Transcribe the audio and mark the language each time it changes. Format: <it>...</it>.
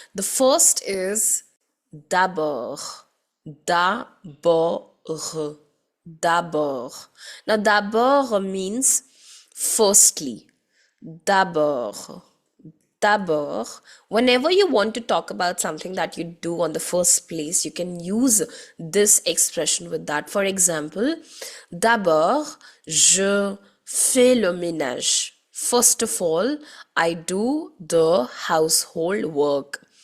<en>The first is d'abord, d'abord. D'abord. Now, d'abord means firstly.</en> <fr>D'abord. D'abord.</fr> <en>Whenever you want to talk about something that you do on the first place, you can use this expression with that. For example,</en> <fr>d'abord, je fais le ménage.</fr> <en>First of all, I do the household work.</en>